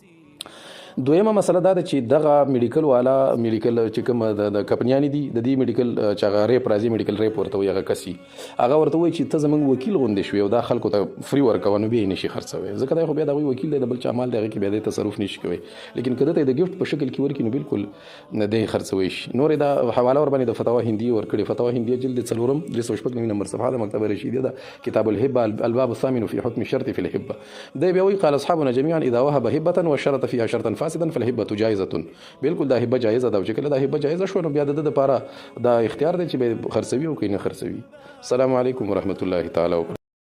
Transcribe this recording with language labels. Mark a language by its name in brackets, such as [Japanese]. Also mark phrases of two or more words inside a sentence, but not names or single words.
[Pashto] دویمه مسله دا ده چې دغه میډیکل والا میډیکل چې کوم د کمپنیانې دي، د دې میډیکل چې هغه ریپ راځي، [English] medical rep [Pashto] ورته وایي، هغه کس هغه ورته وایي چې ته زموږ وکیل غوندې شوې او دا خلکو ته فري ورکوه، نو بیا یې نشي خرڅوی، ځکه دی خو بیا د هغوی وکیل دی، د بل چا مال دی، هغې کې بیا دی تصرف نشي کوی. لیکن که دته د ګفت په شکل کې ورکړي، نو بالکل دی خرڅوی شي. نور دا حواله ور باندې د فتاوا هندي ورکړي، فتاوا هندي جلد 4 396 نمبر صفحه ده، مکتبه رشیدیه ده، [Arabic] کتاب الهبه الباب الثامن في حكم الشرط في الهبه. [Pashto] دی بیا وایي [Arabic] قال اصحابنا جميعا اذا وهب هبه وشرط فيها شرطا فاسدا فالهبه جائزه. [Pashto] بالکل دا هبه جایزه ده، او چې کله دا هبه جایزه شو، نو بیا د دپاره دا اختیار دی چې به خرڅوي او که نه خرڅوي. [Arabic] السلام علیکم ورحمت الله تعالی وبرکاته.